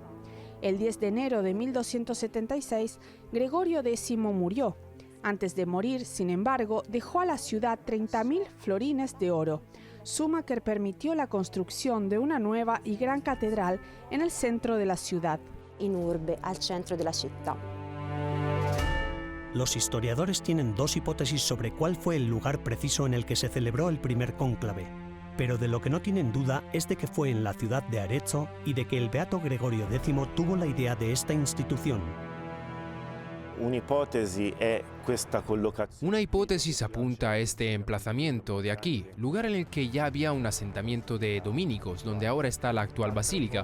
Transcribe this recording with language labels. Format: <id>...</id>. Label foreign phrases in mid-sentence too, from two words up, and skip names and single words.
<es>El 10 de enero de 1276, Gregorio X murió. Antes de morir, sin embargo, dejó a la ciudad 30.000 florines de oro, suma que permitió la construcción de una nueva y gran catedral en el centro de la ciudad.</es> <la>In urbe,</la> <it>al centro della città.</it> <es>Los historiadores tienen dos hipótesis sobre cuál fue el lugar preciso en el que se celebró el primer cónclave, pero de lo que no tienen duda es de que fue en la ciudad de Arezzo y de que el beato Gregorio X tuvo la idea de esta institución. Una hipótesis apunta a este emplazamiento de aquí, lugar en el que ya había un asentamiento de dominicos, donde ahora está la actual basílica.</es>